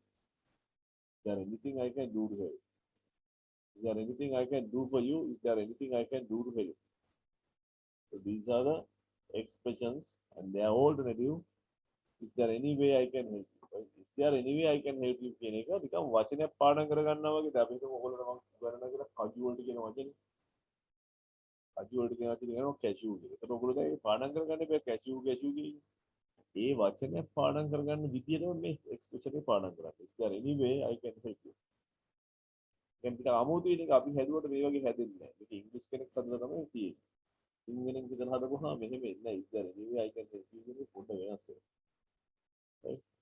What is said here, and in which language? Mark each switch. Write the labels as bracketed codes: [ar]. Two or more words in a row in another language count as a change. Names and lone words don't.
[en] Is there anything I can do to help? Is there anything I can do for you? Is there anything I can do to help? So these are the expressions and they are alternative. Is there any way I can help you? Right? Is there any way I can help you? [si] කියන එක නිකන් වචනයක් පාඩම් කරගන්නවා වගේ අපි හිතමු ඔයගොල්ලෝ නම් කරනවා කියලා කජු වලට කියන වචනේ. කජු වලට කියන වචනේ කියනවා කැෂියු කියලා. ඒකට ඔයගොල්ලෝ දැන් පාඩම් කරගන්න බෑ [en] cashew cashew [si] කියන. ඒ වචනයක් පාඩම් කරගන්න විදියටම මේ එක්ස්ප්‍රෙෂන් එක පාඩම් කරන්න. [en] Is there any way I can help you? [si] දැන් ටික අමුතුයි ටික අපි හැදුවට මේ වගේ හැදෙන්නේ නැහැ. මේක ඉංග්‍රීසි කෙනෙක් හදලා තමයි තියෙන්නේ. සිංහලෙන් විතර හදපුවාම මෙහෙම එන්නේ නැහැ. [en] Is there any way I can help you [si] කියන එක පොඩ්ඩ වෙනස් වෙනවා. Right?